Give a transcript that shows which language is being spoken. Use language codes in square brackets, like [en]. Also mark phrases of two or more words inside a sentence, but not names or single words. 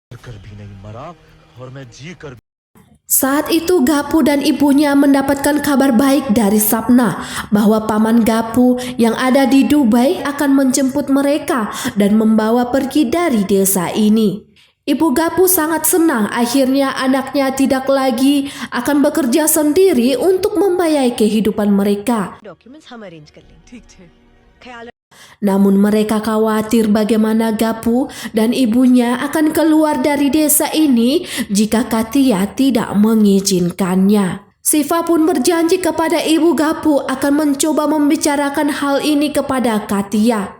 [id] Saat itu Gapu dan ibunya mendapatkan kabar baik dari Sapna bahwa paman Gapu yang ada di Dubai akan menjemput mereka dan membawa pergi dari desa ini. Ibu Gapu sangat senang akhirnya anaknya tidak lagi akan bekerja sendiri untuk membiayai kehidupan mereka. [hi] डॉक्यूमेंट्स हम अरेंज कर लेंगे ठीक है ख्याल [id] Namun mereka khawatir bagaimana Gapu dan ibunya akan keluar dari desa ini jika Katia tidak mengizinkannya. Siva pun berjanji kepada ibu Gapu akan mencoba membicarakan hal ini kepada Katia.